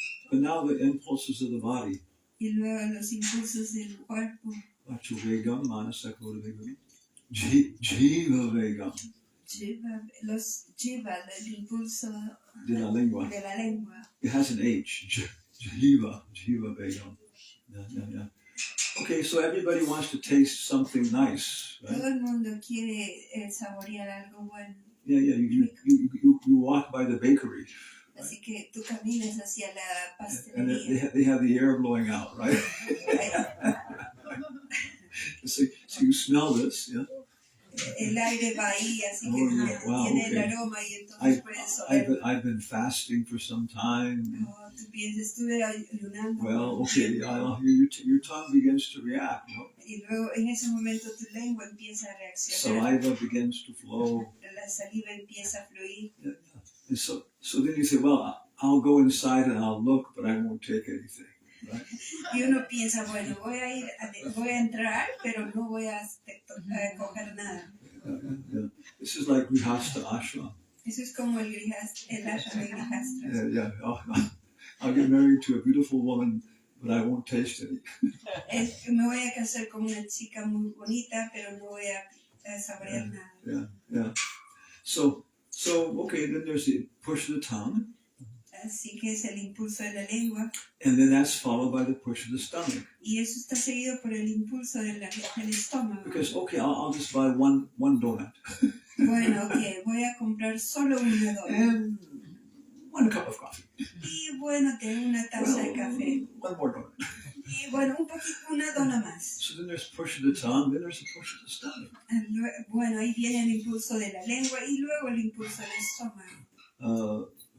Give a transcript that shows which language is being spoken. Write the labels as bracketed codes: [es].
[en] But now the impulses of the body. [es] Y luego los impulsos del cuerpo. [sa] Bacho vegam manasa krodha vegam. Jiva vegam. [es] Los jiva, el impulso De la lengua. de la lengua. [en] It has an H. [sa] Jiva vegam. [en] Yeah. Okay, so everybody wants to taste something nice, right? [es] Todo el mundo quiere saborear algo bueno. [en] Yeah. You walk by the bakery, [es] Así que tú caminas hacia la [en] and [es] pastelería. [en] they have the air blowing out, right? So you smell this, yeah. [es] El aire va ahí, así que [en] Wow, [es] tiene el [en] okay. [es] aroma y entonces puedes oler. [en] I've been fasting for some time. [es] Oh, tú piensas, estuve ayunando. [en] Well, okay, your tongue begins to react. [es] Y luego en ese momento tu lengua empieza a reaccionar. [en] Saliva begins to flow. [es] La saliva empieza a fluir. [en] Yeah. And so then you say, well, I'll go inside and I'll look, but I won't take anything. Right? [es] Y uno piensa, bueno, voy a entrar, pero no voy a coger nada. [en] Yeah. This is like Grihastha ashram. [es] Eso es como el ashram de Grihastra. [en] Yeah. I'll get married to a beautiful woman, but I won't taste any. [es] Me voy a casar con una chica muy bonita, pero no voy a saborear nada. [en] Yeah. So okay, then there's the push of the tongue. [es] Así que es el impulso de la lengua. [en] And then that's followed by the push of the stomach. [es] Y eso está seguido por el impulso del estómago. [en] Because, okay, I'll just buy one donut. [es] Bueno, ok, voy a comprar solo una dona. [en] And one cup of coffee. [es] Y bueno, tengo una taza de café. [en] One more donut. [es] Y bueno, una dona más. [en] So then there's push of the tongue, then there's the push of the stomach. [es] Bueno, ahí viene el impulso de la lengua y luego el impulso del estómago.